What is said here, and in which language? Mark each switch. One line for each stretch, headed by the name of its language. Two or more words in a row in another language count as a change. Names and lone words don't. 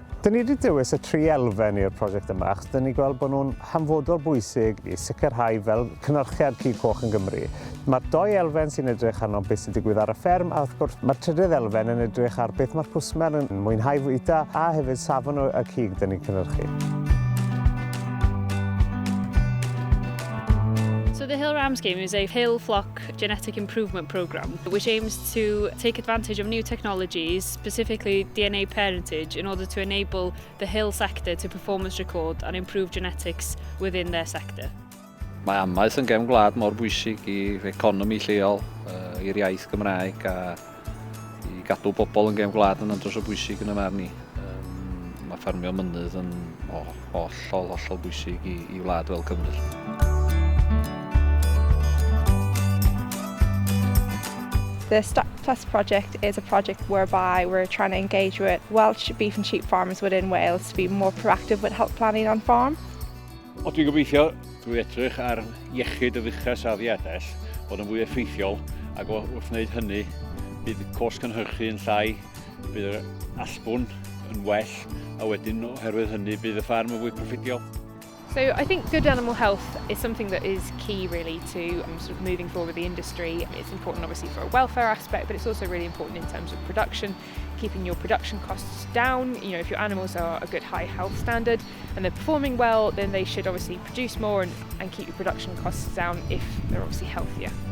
Welsh: Dyn ni wedi dewis y 3 elfen i'r prosiect yma achos dyn ni gweld bod nhw'n hanfodol bwysig i sicrhau fel cynhyrchiad cig coch yn Gymru. Mae'r 2 elfen sy'n edrych arno beth sy'n digwydd ar y fferm a wrth gwrs mae'r 3ydd elfen yn edrych ar beth mae'r cwsmer yn mwynhau fwyta a hefyd safon y cig dyn ni'n cynhyrchu.
English: So the Hill Ram scheme is a hill flock genetic improvement programme which aims to take advantage of new technologies, specifically DNA parentage, in order to enable the hill sector to performance record and improve genetics within their sector.
Welsh: Mae amaeth yn gefn gwlad mor bwysig i'r economi lleol, i'r iaith Gymraeg a i gadw bobl yn gefn gwlad yn andros o bwysig yn y marn ni. Mae ffermio mynydd yn hollol bwysig i wlad fel Cymru.
English: The Stack Plus project is a project whereby we're trying to engage with Welsh beef and sheep farmers within Wales to be more proactive with health planning on farm.
Welsh: O, dwi'n gobeithio drwy edrych ar iechyd y fuchas a ddiades bod yn fwy effeithiol ac wrth wneud hynny bydd cos cynhyrchu yn llai, bydd yr allbwn yn well a wedyn oherwydd hynny bydd y ffarm yn fwy proffidiol.
English: So I think good animal health is something that is key really to sort of moving forward with the industry. It's important obviously for a welfare aspect, but it's also really important in terms of production, keeping your production costs down. You know, if your animals are a good high health standard and they're performing well, then they should obviously produce more and keep your production costs down if they're obviously healthier.